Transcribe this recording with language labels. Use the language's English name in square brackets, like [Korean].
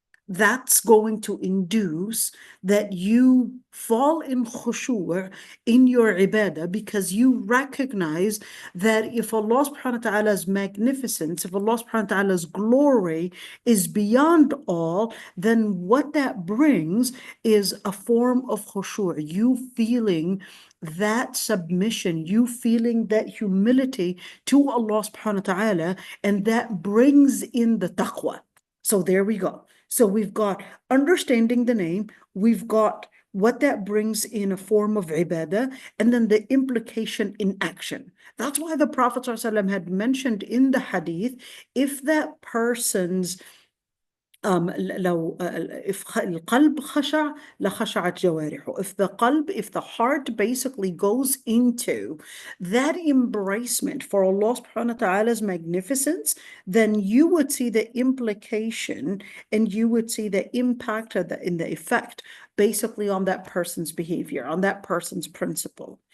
[English] That's going to induce that you fall in khushu' in your ibadah, because you recognize that if Allah subhanahu wa ta'ala's magnificence, if Allah subhanahu wa ta'ala's glory is beyond all, then what that brings is a form of khushu', you feeling that submission, you feeling that humility to Allah subhanahu wa ta'ala, and that brings in the taqwa. So there we go. So we've got understanding the name, we've got what that brings in a form of ibadah, and then the implication in action. That's why the Prophet ﷺ had mentioned in the hadith, if that person's [Arabic] لو [English] if [Arabic] القلب خشع لخشعت جوارحه. [English] If the heart basically goes into that embracement for Allah subhanahu wa ta'ala's magnificence, then you would see the implication and you would see the impact of in the effect basically on that person's behavior, on that person's principle.